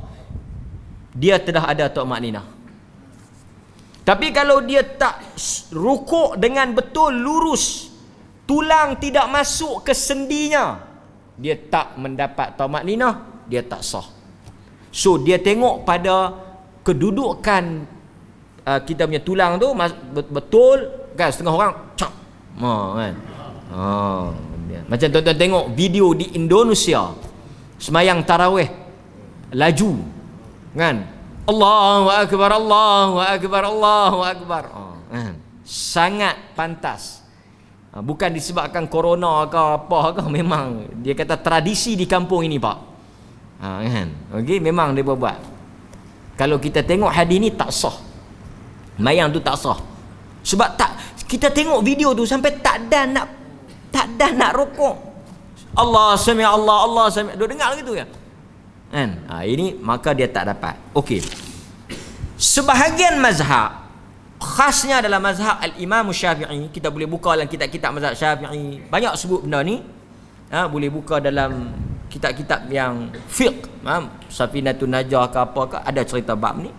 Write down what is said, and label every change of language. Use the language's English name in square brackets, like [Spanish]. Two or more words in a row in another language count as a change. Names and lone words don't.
[Malay] Dia telah ada tumakninah. Tapi kalau dia tak rukuk dengan betul lurus, tulang tidak masuk ke sendinya, dia tak mendapat tumakninah, dia tak sah. So dia tengok pada kedudukan kita punya tulang tu betul kan. Setengah orang cap kan. Macam tuan-tuan tengok video di Indonesia semayang tarawih laju kan, [Arabic] الله أكبر، الله أكبر، الله أكبر. [Malay] Sangat pantas. Bukan disebabkan corona ke apa ke, memang dia kata tradisi di kampung ini pak. Kan? Okey, memang dia buat. Kalau kita tengok hadis ni tak sah. Mayang tu tak sah. Sebab tak, kita tengok video tu sampai tak dah nak rukuk. [Arabic] الله سمع الله سمع. [Malay] Dia dengar gitu ya. Kan? Ini maka dia tak dapat. Okey. Sebahagian mazhab, khasnya dalam mazhab Al-Imam Syafi'i, kita boleh buka dalam kitab-kitab mazhab Syafi'i, banyak sebut benda ni. Boleh buka dalam kitab-kitab yang fiqh, Safinatun Najah ke apa ke, ada cerita bab ni.